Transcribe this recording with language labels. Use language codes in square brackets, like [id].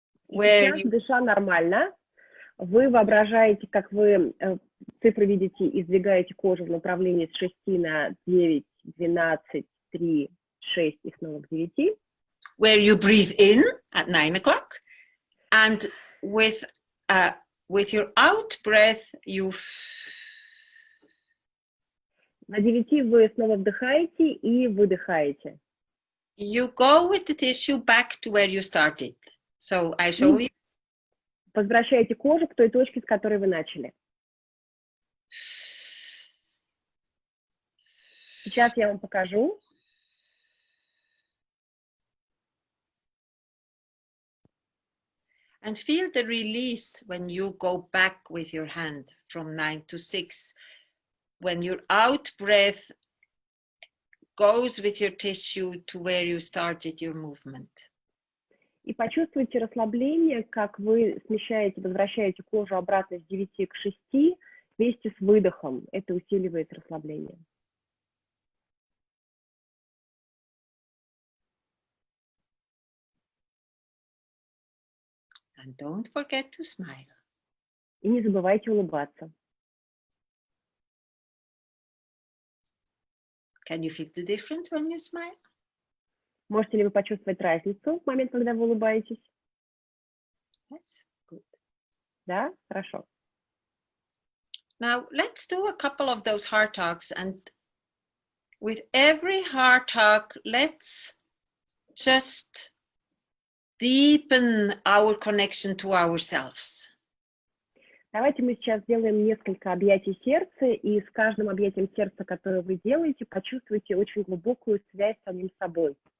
[ru] Сейчас, дыша нормально, вы воображаете, как вы цифры видите и сдвигаете кожу в направлении с 6 на 9, 12, 3, 6 и снова к 9. [en] Where you breathe in at 9 o'clock and with your out breath you... [ru] На 9 вы снова вдыхаете и выдыхаете. [en] You go with the tissue back to where you started. So I show you. [ru] Возвращаете кожу к той точке, с которой вы начали. Сейчас я вам покажу. [en] And feel the release when you go back with your hand from 9 to 6. When your out breath goes with your tissue to where you started your movement. [ru] И почувствуйте расслабление, как вы смещаете, возвращаете кожу обратно с 9 к 6 вместе с выдохом. Это усиливает расслабление. [en] And don't forget to smile. [ru] И не забывайте улыбаться. [en] Can you feel the difference when you smile? [ru] Можете ли вы почувствовать разницу в момент, когда вы улыбаетесь? [en] Yes, good. [ru] Да? Хорошо. [en] Now, let's do a couple of those heart talks. And with every heart talk, let's just deepen our connection to ourselves. [ru] Давайте мы сейчас сделаем несколько объятий сердца, и с каждым объятием сердца, которое вы делаете, почувствуйте очень глубокую связь с самим собой.